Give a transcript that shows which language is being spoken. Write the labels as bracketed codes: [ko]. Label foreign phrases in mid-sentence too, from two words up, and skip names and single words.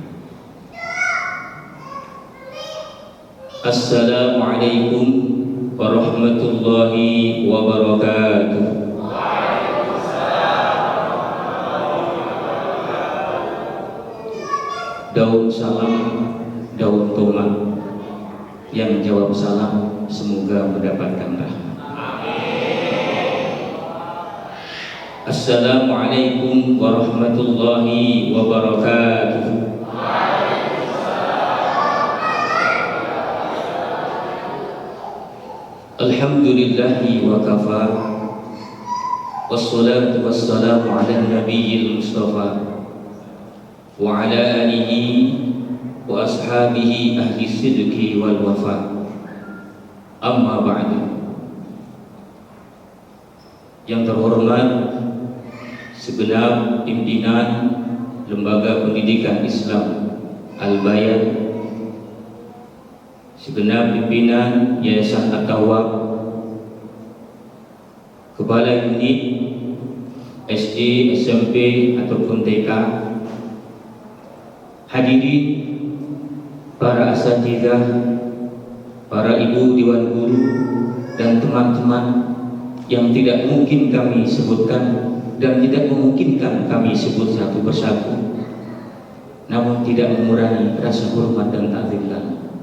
[ar] السلام عليكم ورحمة الله وبركاته. [id] Daun salam, daun tomat, yang jawab salam semoga mendapatkan rahmat. [ar] السلام عليكم ورحمة الله وبركاته. الحمد لله وكفى والصلاة والسلام على النبي المصطفى وعلى آله وأصحابه أهل الصدق والوفا. أما بعد. [id] Yang terhormat segenap pimpinan Lembaga Pendidikan Islam Al-Bayan, segenap pimpinan Yayasan At-Tawwab, kepala unit SD, SMP ataupun TK, hadirin para asatidzah, para ibu dewan guru dan teman-teman yang tidak mungkin kami sebutkan dan tidak memungkinkan kami sebut satu persatu, namun tidak mengurangi rasa hormat dan ta'zim kami.